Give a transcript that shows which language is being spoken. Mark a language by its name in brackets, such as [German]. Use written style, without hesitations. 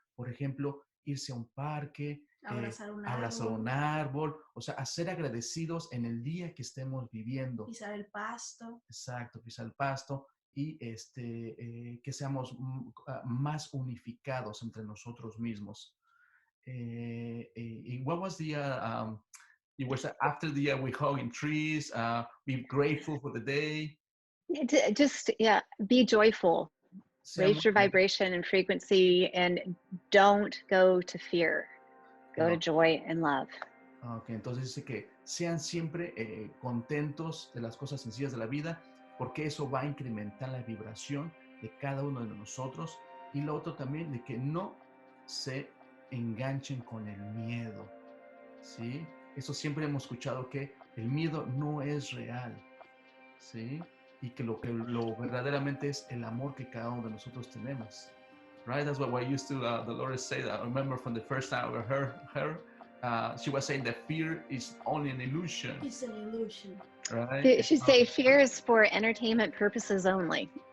[Spanish] Por ejemplo, irse a un parque, abrazar un árbol, o sea, a ser agradecidos en el día que estemos viviendo. Pisar el pasto. Exacto, pisar el pasto, y que seamos más unificados entre nosotros mismos. [English] What was the it was after the we hug in trees, be grateful for the day. Just be joyful. Raise your vibration and frequency, and don't go to fear. Go to joy and love. [Spanish] Okay, entonces dice que sean siempre contentos de las cosas sencillas de la vida, porque eso va a incrementar la vibración de cada uno de nosotros. Y lo otro también, de que no se enganchen con el miedo, ¿sí? Eso siempre hemos escuchado, que el miedo no es real, ¿sí? Y que lo verdaderamente es el amor que cada uno de nosotros tenemos. [English] Right? That's what I used to, Dolores say that. I remember from the first time I heard her, she was saying that fear is only an illusion. It's an illusion. Right? She say fear is for entertainment purposes only.